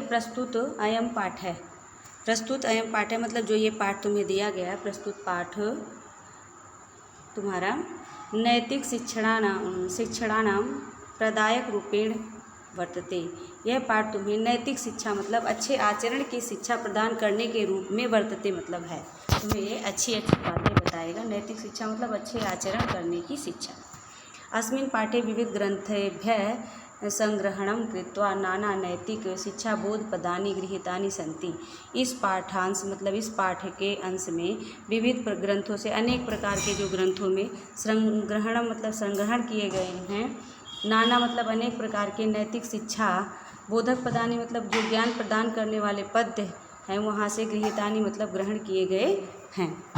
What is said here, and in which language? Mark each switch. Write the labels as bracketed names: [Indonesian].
[Hindi] प्रस्तुत अयम पाठ है। प्रस्तुत अयम पाठ है मतलब जो ये पाठ तुम्हें दिया गया है, [Sanskrit] प्रस्तुत पाठ तुम्हारा नैतिक शिक्षणानाम प्रदायक रूपेण वर्तते। [Hindi] यह पाठ तुम्हें नैतिक शिक्षा मतलब अच्छे आचरण की शिक्षा प्रदान करने के रूप में वर्तते मतलब है, तुम्हें ये अच्छी अच्छी बातें बताएगा। नैतिक शिक्षा मतलब अच्छे आचरण करने की शिक्षा। [Sanskrit] अस्मिन् पाठे विविध ग्रंथेभ्यः संग्रहणं कृत्वा नाना नैतिक शिक्षा बोध पदानि गृहीतानि सन्ति। [Hindi] इस पाठांश मतलब इस पाठ के अंश में विविध ग्रंथों से अनेक प्रकार के जो ग्रंथों में संग्रहण मतलब संग्रहण किए गए हैं। नाना मतलब अनेक प्रकार के नैतिक शिक्षा बोधक पदानि मतलब जो ज्ञान प्रदान करने वाले पद हैं, वहाँ से गृहीतानि मतलब ग्रहण किए गए हैं।